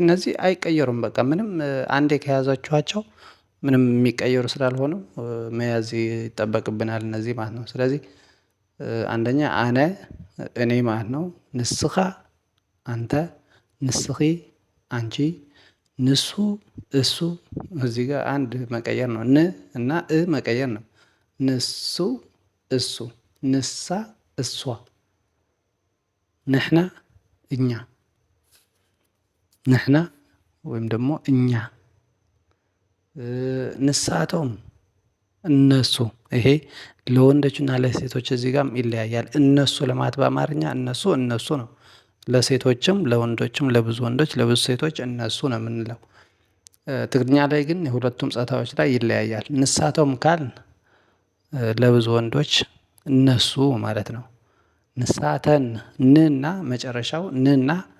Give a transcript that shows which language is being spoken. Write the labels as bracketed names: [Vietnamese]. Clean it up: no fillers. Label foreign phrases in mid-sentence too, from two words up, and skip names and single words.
[Amharic] እነዚህ አይቀየሩም። በቃ ምንም አንዴ ከያዛችኋቸው ምንም የሚቀየሩ ስላልሆኑ መያዝ ይጠበቅብናል እነዚህ ማለት ነው። ስለዚህ አንደኛ አነ እኔ ማለት ነው። ንስኻ አንተ፣ ንስኺ አንቺ፣ ንሱ እሱ። እዚህ ጋር አንድ መቀየር ነው። ን እና እ መቀየር ነው። ንሱ እሱ፣ ንሳ እሷ፣ ንሕና እኛ፣ ንሕና ወይም ደግሞ እኛ፣ ንሳቶም እነሱ። ይሄ ለወንዶችና ለሴቶች እዚህ ጋርም ይለያያል። እነሱ ለማለት በአማርኛ እነሱ እነሱ ነው። ለሴቶችም ለወንዶችም ለብዙ ወንዶች ለብዙ ሴቶች እነሱ ነው የምንለው። ትግርኛ ላይ ግን የሁለቱም ጾታዎች ላይ ይለያያል። ንሳቶም ካል ለብዙ ወንዶች እነሱ ማለት ነው። ንሳተን ንና መጨረሻው ንና